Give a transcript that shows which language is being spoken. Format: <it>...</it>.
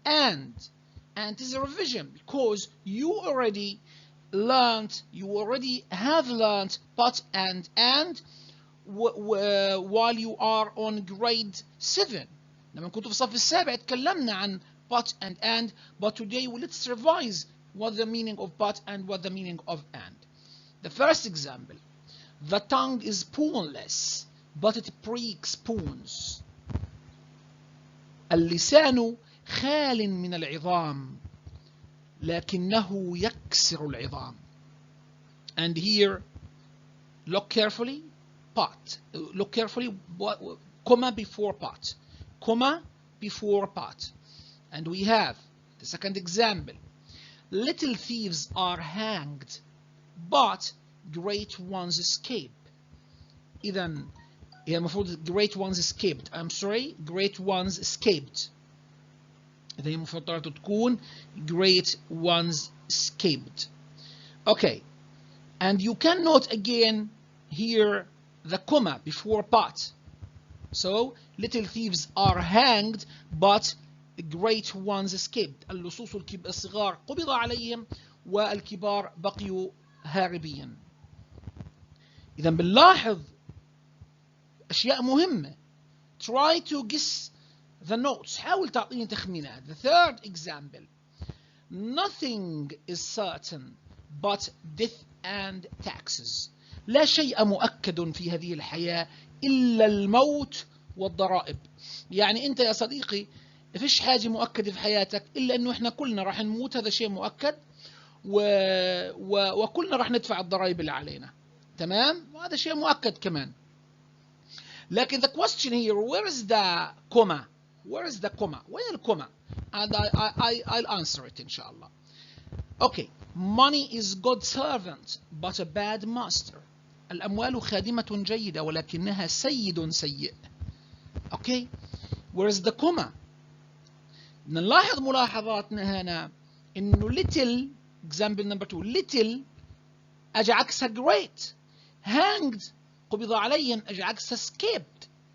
<en>And this is a revision because you already have learned but and while you are on grade 7.</en> <ar>لما كنت في الصف السابع تكلمنا عن</ar> <en>but and, but today let's revise what the meaning of but and what the meaning of and. The first example, the tongue is spoonless but it breaks spoons.</en> <ar>اللسان خال من العظام لكنه يكسر العظام.</ar> <en>And here look carefully, but look carefully, comma before but, comma before but. And we have the second example, little thieves are hanged but great ones escape.</en> <ar>إذا هي المفروض</ar> <en>great ones escaped. I'm sorry, great ones escaped.</en> <ar>إذا هي المفروض تكون</ar> <en>great ones escaped. Okay, and you can note again here the comma before but. So little thieves are hanged but great ones escaped.</en> <ar>اللصوص الصغار قبض عليهم والكبار بقيوا هاربين. إذا بنلاحظ أشياء مهمة.</ar> <en>Try to guess the notes.</en> <ar>حاول تعطيني تخمينات.</ar> <en>The third example, nothing is certain but death and taxes.</en> <ar>لا شيء مؤكد في هذه الحياة إلا الموت والضرائب. يعني أنت يا صديقي فيش حاجة مؤكدة في حياتك إلا أنه إحنا كلنا راح نموت، هذا شيء مؤكد، وكلنا راح ندفع الضرائب اللي علينا. تمام؟ وهذا شيء مؤكد كمان.</ar> <en>لكن the question here, where is the comma? Where is the comma?</en> <ar>وين الكوما؟</ar> <en>And I'll answer it</en> <ar>إن شاء الله.</ar> <en>Okay, money is good servant but a bad master.</en> <ar>الأموال خادمة جيدة ولكنها سيد سيء.</ar> <en>Okay, where is the comma?</en> <ar>نلاحظ ملاحظاتنا هنا إنه little, example number 2, little أجي عكسها great. Hanged قبض عليهم أجي عكسها escaped.</ar>